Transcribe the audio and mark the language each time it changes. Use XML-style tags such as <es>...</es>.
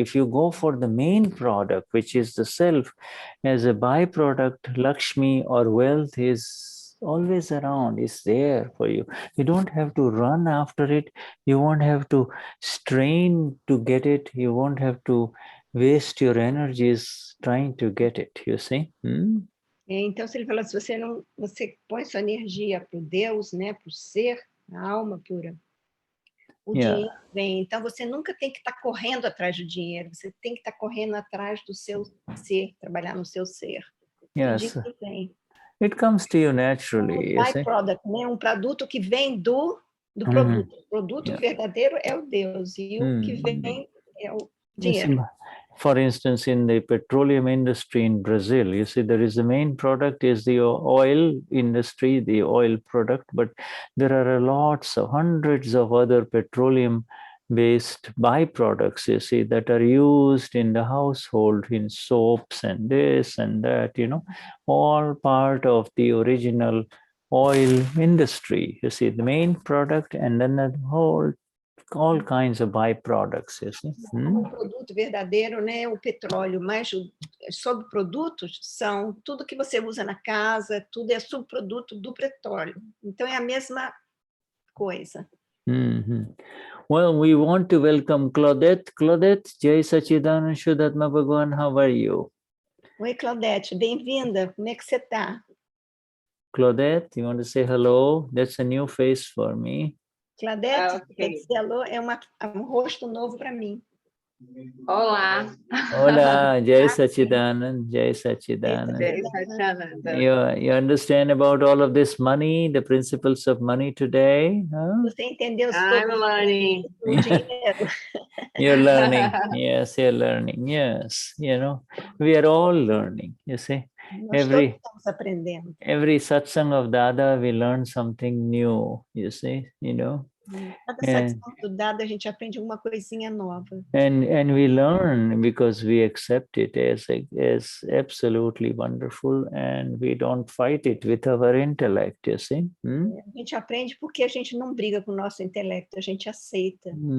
<en>If you go for the main product, which is the self, as a byproduct, Lakshmi or wealth is always around, is there for you. You don't have to run after it. You won't have to strain to get it. You won't have to waste your energies trying to get it, you see.</en> <pt>Então, se ele fala, se você põe sua energia para o Deus, né, para o ser, a alma pura, o dinheiro vem. Então, você nunca tem que estar correndo atrás do dinheiro, você tem que estar correndo atrás do seu ser, trabalhar no seu ser.</pt> <en>Yes.</en> <pt>O dinheiro vem.</pt> <en>It comes to you naturally. Byproduct, né?</en> <pt>Um produto que vem do produto. O produto verdadeiro é o Deus, e o que vem é o dinheiro.</pt> <en>For instance, in the petroleum industry in Brazil, you see, there is the main product is the oil industry, the oil product, but there are hundreds of other petroleum-based byproducts, you see, that are used in the household, in soaps and this and that, you know, all part of the original oil industry. You see, the main product and then the whole all kinds of byproducts, you see.</en> <pt>O produto verdadeiro, né, o petróleo, mas os subprodutos são tudo que você usa na casa, tudo é subproduto do petróleo. Então é a mesma coisa.</pt> <en>Well, we want to welcome Claudette. Claudette, Jai Santana and Shuddhatma Bhagwan, how are you?</en> <pt>Oi, Claudette, bem-vinda. Como é que você está?</pt> <en>Claudette, you want to say hello? That's a new face for me.</en> <pt>Claudette, alô, é um rosto novo para mim. Olá.</pt> <hi>Hola, Jai Sachidanand, Jai Sachidanand. Jai Sachidanand.</hi> <en>You understand about all of this money, the principles of money today? Huh?</en> <pt>Você entendeu?</pt> <en>I'm learning. You're learning. Yes, you're learning. Yes, you know, we are all learning, you see. Every satsang of Dada, we learn something new, you see, you know.</en> <pt>Cada satsang do Dada, a gente aprende uma coisinha nova.</pt> <en>And we learn because we accept it as absolutely wonderful, and we don't fight it with our intellect, you see.</en> <pt>A gente aprende porque a gente não briga com o nosso intelecto, a gente aceita.</pt>